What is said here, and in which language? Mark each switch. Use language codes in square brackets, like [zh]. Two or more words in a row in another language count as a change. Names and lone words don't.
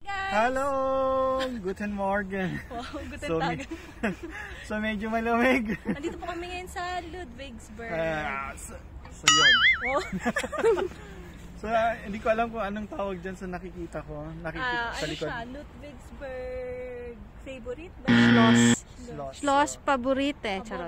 [de] Hello! Guten Morgen! Wow, guten So, Tag. [tl] So medyo malamig. Nandito po kami ngayon sa Ludwigsburg. So yun. Wow. So hindi ko alam kung anong tawag dyan sa nakikita ko. Nakikita sa Ano likod. siya? Ludwigsburg favorite ba? Schloss Paborite. Charot.